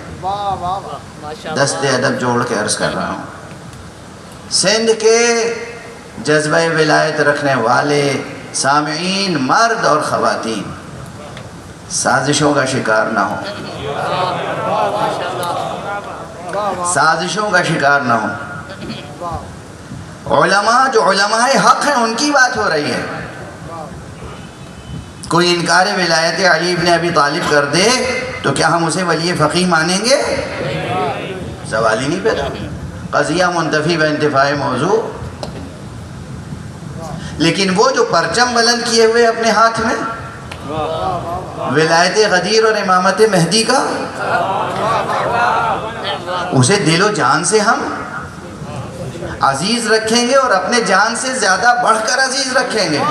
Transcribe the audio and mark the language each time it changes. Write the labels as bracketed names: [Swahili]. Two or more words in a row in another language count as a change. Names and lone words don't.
[Urdu] دست ادب جوڑ کے عرض کر رہا ہوں، سندھ کے جذبہ ولایت رکھنے والے سامعین مرد اور خواتین سازشوں کا شکار نہ ہوں، سازشوں کا شکار نہ ہوں۔ علماء جو علماء حق ہیں ان کی بات ہو رہی ہے۔ کوئی انکار ولایت علی ابن ابی طالب کر دے تو کیا ہم اسے ولی فقیہ مانیں گے؟ سوال ہی نہیں پیدا، [Arabic] قضیہ منتفی و انتفاع موضوع۔ [Urdu] لیکن وہ جو پرچم بلند کیے ہوئے اپنے ہاتھ میں ولایت غدیر اور امامت مہدی کا، اسے دل و جان سے ہم عزیز رکھیں گے اور اپنے جان سے زیادہ بڑھ کر عزیز رکھیں گے.